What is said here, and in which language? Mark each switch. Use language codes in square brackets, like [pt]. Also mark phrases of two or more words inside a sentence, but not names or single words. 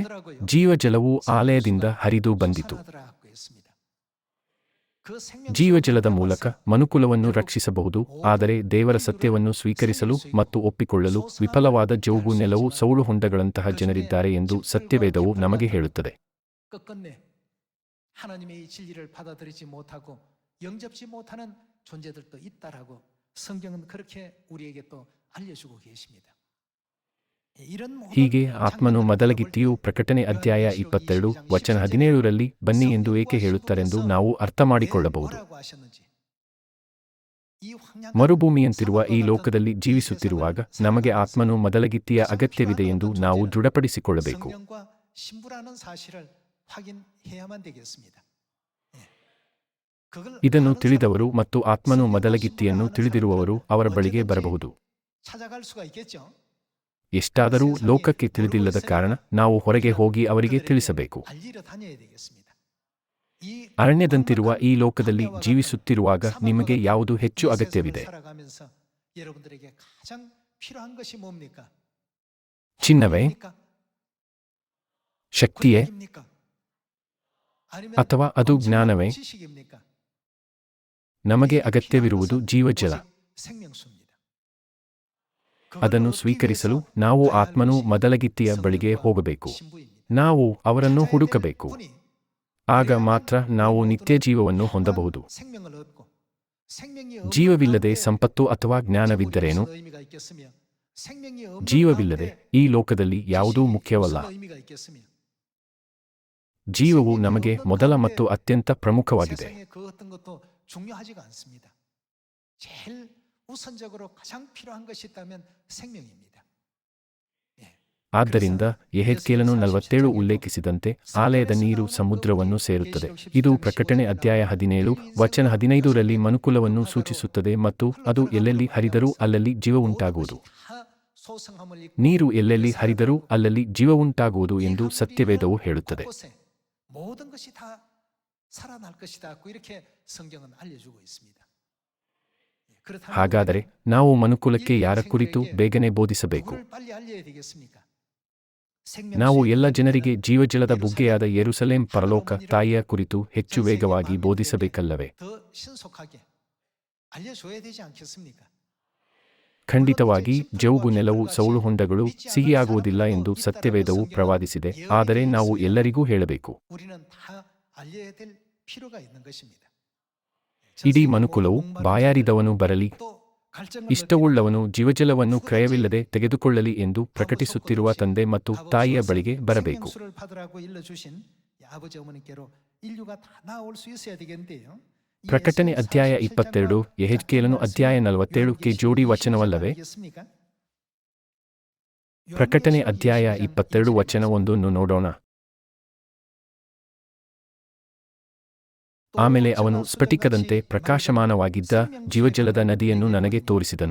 [kn] ಜೀವಜಲವು ಆಲಯದಿಂದ ಹರಿದು ಬಂದಿತು. ಜೀವಜಲದ ಮೂಲಕ ಮನುಕುಲವನ್ನು ರಕ್ಷಿಸಬಹುದು. ಆದರೆ ದೇವರ ಸತ್ಯವನ್ನು ಸ್ವೀಕರಿಸಲು ಮತ್ತು ಒಪ್ಪಿಕೊಳ್ಳಲು ವಿಫಲವಾದ ಜೌಗು ನೆಲವು ಸೌಳು ಹೊಂಡಗಳಂತಹ ಜನರಿದ್ದಾರೆ ಎಂದು ಸತ್ಯವೇದವು ನಮಗೆ ಹೇಳುತ್ತದೆ. [ko] 하나님의 이 진리를 받아들이지 못하고 영접지 못하는 존재들도 있다라고 성경은 그렇게 우리에게 또 알려주고 계십니다. 이런 모든 [kn] ಹೀಗೆ ಆತ್ಮನು [ko] 장면들을 [kn] ಮದಲಗಿತ್ತಿಯು [ko] 볼 때, [kn] ಪ್ರಕಟಣೆ ಅಧ್ಯಾಯ [ko] 요한계시록 22 22장 [kn] ವಚನ 17 17ರಲ್ಲಿ ಬನ್ನಿ ಎಂದು ಏಕೆ [ko] 성령과 [kn] ಹೇಳುತ್ತಾರೆಂದು [ko] 성부께서 [kn] ನಾವು ಅರ್ಥ [ko] 왜 [kn] ಮಾಡಿಕೊಳ್ಳಬಹುದು. [ko] 뭐라고 하셨는지, 이 황량한 [kn] ಮರುಭೂಮಿಯಂತಿರುವ ಈ [ko] 상황과 [kn] ಲೋಕದಲ್ಲಿ [ko] 같은 이 [kn] ಜೀವಿಸುತ್ತಿರುವಾಗ [ko] 세상을 [kn] ನಮಗೆ [ko] 살아가면서 [kn] ಆತ್ಮನು ಮದಲಗಿತ್ತಿಯ [ko] 가장 [kn] ಅಗತ್ಯವಿದೆ [ko] 필요한 [kn] ಎಂದು [ko] 어떤 [kn] ನಾವು [ko] 존재는 [kn] ದೃಢಪಡಿಸಿಕೊಳ್ಳಬೇಕು. [ko] 성령과 신부라는 사실을 확인해야만 되겠습니다. 예. 그걸 [kn] ಇದನ್ನು [ko] 아는 [kn] ತಿಳಿದವರು [ko] 사람은 [kn] ಮತ್ತು ಆತ್ಮನು [ko] 성령과 [kn] ಮದಲಗಿತ್ತಿಯನ್ನು [ko] 신부를 아는 [kn] ತಿಳಿದಿರುವವರು [ko] 사람들은 [kn] ಅವರ ಬಳಿಗೆ [ko] 언제든지 [kn] ಬರಬಹುದು. [ko] 찾아갈 수가 있겠죠. [kn] ಎಷ್ಟಾದರೂ ಲೋಕಕ್ಕೆ ತಿಳಿದಿಲ್ಲದ ಕಾರಣ ನಾವು ಹೊರಗೆ ಹೋಗಿ ಅವರಿಗೆ [ko] 그들에게 [kn] ತಿಳಿಸಬೇಕು. [ko] 알리러 다녀야 되겠습니다. 이 [kn] ಅರಣ್ಯದಂತಿರುವ ಈ [ko] 깜깜한 [kn] ಲೋಕದಲ್ಲಿ [ko] 광야와 [kn] ಜೀವಿಸುತ್ತಿರುವಾಗ [ko] 같은 [kn] ನಿಮಗೆ [ko] 사막과 [kn] ಯಾವುದು [ko] 같은 [kn] ಹೆಚ್ಚು [ko] 이 [kn] ಅಗತ್ಯವಿದೆ? [ko] 세상을 살아가면서 여러분들에게 가장 필요한 것이 뭡니까? [kn] ಚಿನ್ನವೇ? [ko] 권력입니까? [kn] ಶಕ್ತಿಯೇ? [ko] 권력입니까? 아니면 [kn] ಅಥವಾ ಅದು [ko] 엄청난 [kn] ಜ್ಞಾನವೇ? [ko] 지식입니까? [kn] ನಮಗೆ [ko] 이게 [kn] ಅಗತ್ಯವಿರುವುದು [ko] 필요한 것은 [kn] ಜೀವಜಲ. [ko] 오직 생명수입니다. [kn] ಅದನ್ನು [ko] 그걸 [kn] ಸ್ವೀಕರಿಸಲು [ko] 얻기 위해서 [kn] ನಾವು [ko] 가야 [kn] ಆತ್ಮನು [ko] 하는 것이 [kn] ಮದಲಗಿತ್ತಿಯ ಬಳಿಗೆ [ko] 성령과 [kn] ಹೋಗಬೇಕು. [ko] 신부입니다. [kn] ನಾವು ಅವರನ್ನು [ko] 찾아야 될 [kn] ಹುಡುಕಬೇಕು. [ko] 분이 [kn] ಆಗ [ko] 그래야만 [kn] ಮಾತ್ರ ನಾವು [ko] 우리 [kn] ನಿತ್ಯ [ko] 모두는 [kn] ಜೀವವನ್ನು [ko] 영원한 [kn] ಹೊಂದಬಹುದು. [ko] 생명을 얻고, 생명이 없는 [kn] ಜೀವವಿಲ್ಲದೆ [ko] 가운데 [kn] ಸಂಪತ್ತು ಅಥವಾ [ko] 재물이 [kn] ಜ್ಞಾನವಿದ್ದರೇನು? [ko] 무슨 의미가 있겠으며, 생명이 없는 [kn] ಜೀವವಿಲ್ಲದೆ [ko] 가운데 [kn] ಈ ಲೋಕದಲ್ಲಿ ಯಾವುದೂ [ko] 지식이 [kn] ಮುಖ್ಯವಲ್ಲ. [ko] 무슨 의미가 있겠으며, [kn] ಜೀವವು [ko] 생명이 [kn] ನಮಗೆ [ko] 없는 [kn] ಮೊದಲ [ko] 가운데 [kn] ಮತ್ತು ಅತ್ಯಂತ ಪ್ರಮುಖವಾಗಿದೆ. [ko] 세상에 그 어떤 것도 중요하지가 않습니다. 제일 우선적으로 가장 필요한 것이 있다면 생명입니다. [kn] ಆದ್ದರಿಂದ ಯೆಹೆಜ್ಕೇಲನು 47 ಉಲ್ಲೇಖಿಸಿದಂತೆ ಆಲಯದ ನೀರು ಸಮುದ್ರವನ್ನು ಸೇರುತ್ತದೆ. ಇದು ಪ್ರಕಟಣೆ ಅಧ್ಯಾಯ 17 ವಚನ 15ರಲ್ಲಿ ಮನುಕುಲವನ್ನು ಸೂಚಿಸುತ್ತದೆ ಮತ್ತು ಅದು ಎಲ್ಲೆಲ್ಲಿ ಹರಿದರೂ ಅಲ್ಲಲ್ಲಿ ಜೀವವುಂಟಾಗುವುದು. ನೀರು ಎಲ್ಲೆಲ್ಲಿ ಹರಿದರೂ ಅಲ್ಲಲ್ಲಿ ಜೀವವುಂಟಾಗುವುದು ಎಂದು ಸತ್ಯವೇದವು ಹೇಳುತ್ತದೆ. [ko] 모든 것이 다 살아날 것이다. 이렇게 성경은 알려주고 있습니다. 그렇다면 [kn] ಹಾಗಾದರೆ ನಾವು ಮನುಕುಲಕ್ಕೆ ಯಾರ ಕುರಿತು ಬೇಗನೆ ಬೋಧಿಸಬೇಕು? [ko] 누구를 빨리 알려야 되겠습니까? [kn] ನಾವು ಎಲ್ಲ ಜನರಿಗೆ ಜೀವಜಲದ ಬುಗ್ಗೆಯಾದ ಯೆರೂಸಲೇಮ್ ಪರಲೋಕ ತಾಯಿಯ ಕುರಿತು ಹೆಚ್ಚು ವೇಗವಾಗಿ ಬೋಧಿಸಬೇಕಲ್ಲವೇ? [ko] 더 신속하게 알려줘야 되지 않겠습니까? [kn] ಖಂಡಿತವಾಗಿ ಜವುಗು ನೆಲವು ಸೌಳು ಹೊಂಡಗಳು ಸಿಹಿಯಾಗುವುದಿಲ್ಲ ಎಂದು ಸತ್ಯವೇದವು ಪ್ರವಾದಿಸಿದೆ. ಆದರೆ ನಾವು ಎಲ್ಲರಿಗೂ ಹೇಳಬೇಕು. [ko] 우리는 다 알려야 될 필요가 있는 것입니다. [kn] ಇಡೀ ಮನುಕುಲವು ಬಾಯಾರಿದವನು ಬರಲಿ, [ko] 또 갈증을 [kn] ಇಷ್ಟವುಳ್ಳವನು ಜೀವಜಲವನ್ನು ಕ್ರಯವಿಲ್ಲದೆ ತೆಗೆದುಕೊಳ್ಳಲಿ ಎಂದು ಪ್ರಕಟಿಸುತ್ತಿರುವ ತಂದೆ ಮತ್ತು ತಾಯಿಯ ಬಳಿಗೆ ಬರಬೇಕು. [ko] 생명수를 받으라고 일러주신 아버지 어머니께로 인류가 다 나올 수 있어야 되겠는데요. 이 [kn] ಪ್ರಕಟಣೆ [ko] 예수님 [kn] ಅಧ್ಯಾಯ 47 22 [ko] 장과 [kn] ಯೆಹೆಜ್ಕೇಲನು ಅಧ್ಯಾಯ 47ಕ್ಕೆ ಜೋಡಿ ವಚನವಲ್ಲವೇ? [ko] 아니겠습니까? [kn] ಪ್ರಕಟಣೆ ಅಧ್ಯಾಯ 22 ವಚನ 1 ನೋಡೋಣ. ಆಮೇಲೆ ಅವನು ಸ್ಫಟಿಕದಂತೆ ಪ್ರಕಾಶಮಾನವಾಗಿದ್ದ ಜೀವಜಲದ ನದಿಯನ್ನು ನನಗೆ ತೋರಿಸಿದನು.